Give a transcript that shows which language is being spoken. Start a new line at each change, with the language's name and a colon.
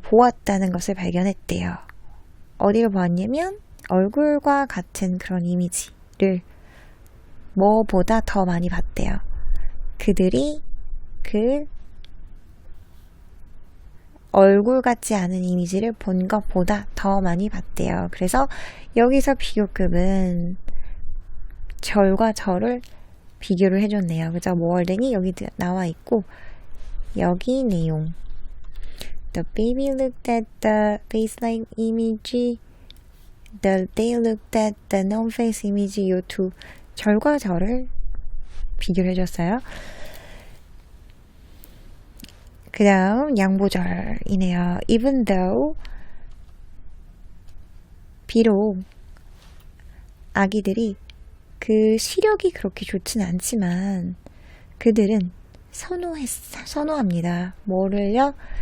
Korean: 보았다는 것을 발견했대요. 어디를 보았냐면 얼굴과 같은 그런 이미지를 뭐보다 더 많이 봤대요. 그들이 그 얼굴 같지 않은 이미지를 본 것보다 더 많이 봤대요. 그래서 여기서 비교급은 절과 절을 비교를 해줬네요. 그죠? 모얼댕이 여기 나와 있고 여기 내용
English: The baby looked at the face-like image. They looked at the non-face image.
Korean: 이 두 절과 절을 비교를 해줬어요. 그 다음 양보절이네요. Even though 비록 아기들이 그 시력이 그렇게 좋진 않지만 그들은 선호합니다. 뭐를요?